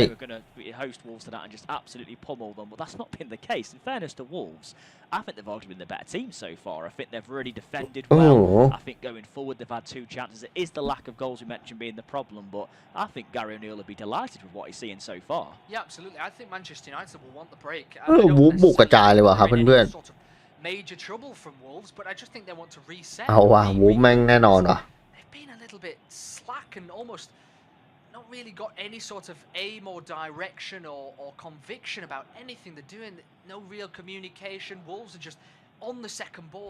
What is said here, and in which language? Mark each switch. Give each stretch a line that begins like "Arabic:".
English: We're going to host Wolves tonight and just absolutely pummel them, but that's not been the case. In fairness to Wolves, I think they've arguably been the better team so far. I think they've really defended well. I think going forward they've had 2 chances. It is the lack of goals we mentioned being the problem, but I think Gary O'Neill will be delighted with what he's seeing so far. Yeah, absolutely. I think Manchester United will want the break.
Thai: วูฟบุกกระจายเลยว่ะครับเพื่อน
English: Major trouble from Wolves, but I just think they want to reset.
Thai: ๆเอาว่ะวูฟแม่งแน่นอนว่ะ
English: They've been a little bit slack and almost not really got any sort of aim or direction or conviction about anything they're doing. No real communication. Wolves are just on the second ball.